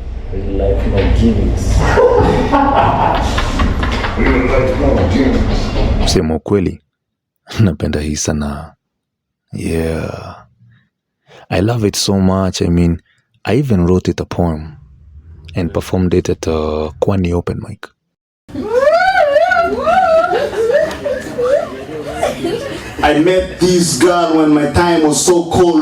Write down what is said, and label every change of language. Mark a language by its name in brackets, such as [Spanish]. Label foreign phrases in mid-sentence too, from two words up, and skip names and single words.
[English] Real life no gimmicks. Real life no gimmicks. [Swahili] Kusema ukweli, napenda hii sana. [English] Yeah. I love it so much. I mean, I even wrote it a poem and performed it at a Kwani open mic. I met this girl when my time was so cold.